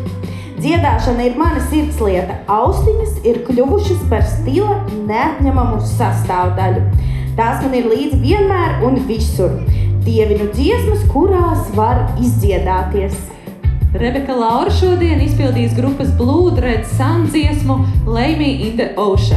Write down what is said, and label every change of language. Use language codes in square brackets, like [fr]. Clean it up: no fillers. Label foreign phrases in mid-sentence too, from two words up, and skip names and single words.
[lv] Dziedāšana ir mana sirdslieta, austiņas ir kļuvušas par stila neatņemamu sastāvdaļu. Tās man ir līdzi vienmēr un visur. Dievinu dziesmas, kurās var izdziedāties. Rebeka Laura šodien izpildīs grupas Blood Red Sun dziesmu Lay Me in the Ocean.